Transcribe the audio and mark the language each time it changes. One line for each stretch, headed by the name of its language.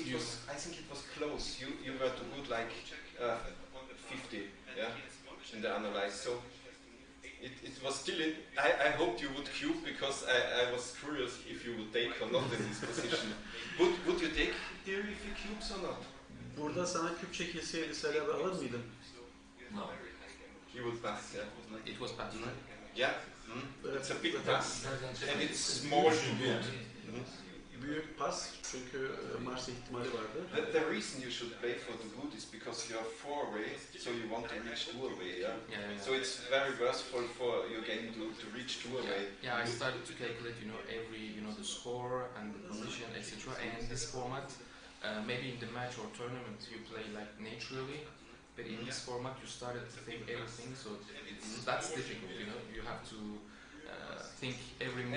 English: it was, I think it was close. You were too good, like 50, yeah, in the analyze. So it was still in. I hoped you would cube because I was curious if you would take or not in this position. Would you take here if you cubes or not?
Turkish: Burada sana küp çekilseydi Salih alır mıydın?
English: No. You would pass, yeah. it was bad, right? Yeah, it's a big pass and it's small to good.
Turkish: Büyük pas çünkü Mars ihtimali vardı.
English: The reason you should play for the good is because you are 4-way, so you want to reach 2-away, yeah? Yeah. So it's very versatile for your game to reach 2-away. Yeah, I started to calculate, every, the score and the position, etc. And in this format, maybe in the match or tournament you play like naturally, but in this format you started to think everything, so that's difficult, you have to think every move.